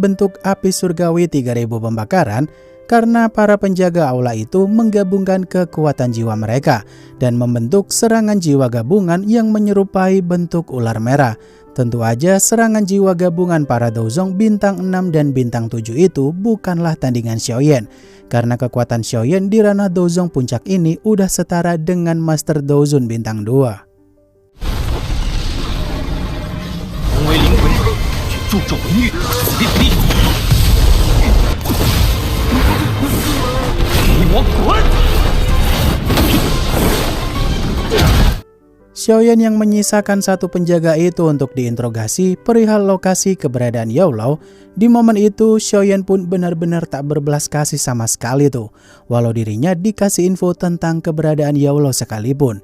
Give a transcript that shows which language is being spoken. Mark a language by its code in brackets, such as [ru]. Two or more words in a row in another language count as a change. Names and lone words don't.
[id] bentuk api surgawi 3000 pembakaran karena para penjaga aula itu menggabungkan kekuatan jiwa mereka dan membentuk serangan jiwa gabungan yang menyerupai bentuk ular merah. Tentu aja serangan jiwa gabungan para Dozong bintang 6 dan bintang 7 itu bukanlah tandingan Xiaoyan karena kekuatan Xiaoyan di ranah Dozong puncak ini udah setara dengan Master Dozun bintang 2. [zh] 同为灵魂，去助纣为虐，死必死地！给我滚！ [id] Xiaoyan yang menyisakan satu penjaga itu untuk diinterogasi perihal lokasi keberadaan Yaolao. Di momen itu Xiaoyan pun benar-benar tak berbelas kasih sama sekali tuh. Walau dirinya dikasih info tentang keberadaan Yaolao sekalipun.